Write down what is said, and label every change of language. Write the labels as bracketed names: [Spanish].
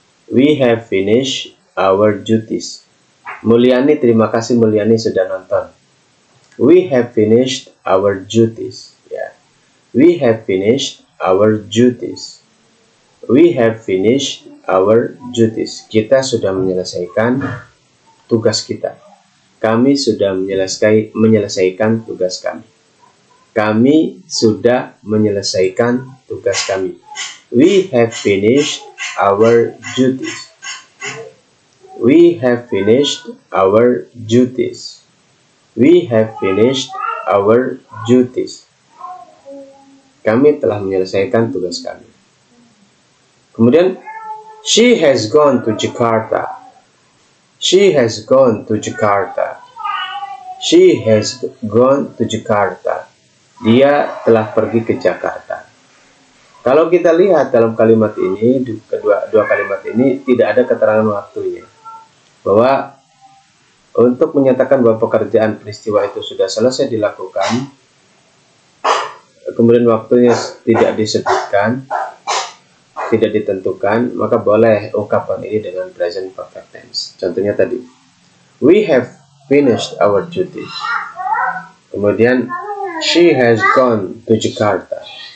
[English] We have finished our duties. Mulyani, [Indonesian] terima kasih Mulyani sudah nonton. [English] We have finished our duties. Ya. We have finished our duties. We have finished our duties. [Indonesian] Kita sudah menyelesaikan tugas kita. Kami sudah menyelesaikan tugas kami. Kami sudah menyelesaikan tugas kami. [English] We have finished our duties. We have finished our duties. We have finished our duties. [Indonesian] Kami telah menyelesaikan tugas kami. [English] Kemudian, she has gone to Jakarta. She has gone to Jakarta. She has gone to Jakarta. [Indonesian] Dia telah pergi ke Jakarta. Kalau kita lihat dalam kalimat ini, dua kalimat ini tidak ada keterangan waktunya. Bahwa untuk menyatakan bahwa pekerjaan peristiwa itu sudah selesai dilakukan, kemudian waktunya tidak disebutkan, tidak ditentukan, maka boleh ungkapan ini dengan present perfect tense. Contohnya tadi, [English] we have finished our duties. Kemudian, she has gone to Jakarta.